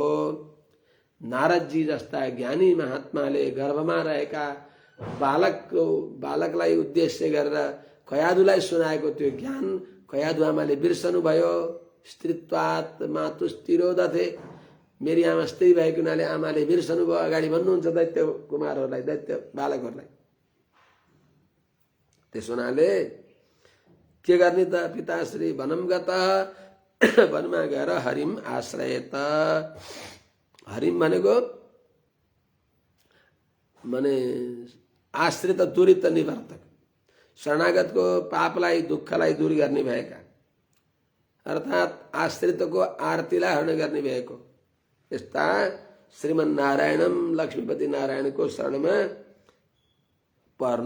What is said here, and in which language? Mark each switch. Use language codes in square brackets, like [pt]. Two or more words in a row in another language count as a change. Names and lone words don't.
[ne] नारदजी जस्ता ज्ञानी महात्माले गर्भमा रहेका बालकलाई उद्देश्य गरेर कयादुलाई सुनाएको त्यो ज्ञान कयादु आमाले बिर्सनु भयो। [sa] स्त्रीत्वात् मातुस्तिरोदथे, [ne] मेरी आमा स्त्री भएको हुनाले आमाले बिर्सनु भयो, अगाडि भन्नुहुन्छ दैत्य कुमारहरूलाई, दैत्य बालकहरूलाई। त्यसो हुनाले के गर्ने त? [sa] पिताश्री वनम गतः, [ne] वनमा गएर [sa] हरिम आश्रयत। [ne] हरिम भनेको माने आश्रित दुरित निवर्तक, शरणागतको पापलाई दुःखलाई दूर गर्ने भएका, अर्थात् आश्रितको आरतीलाई हरण गर्ने भएको यस्ता श्रीमन नारायणम लक्ष्मीपति नारायणको शरणमा पर्नु।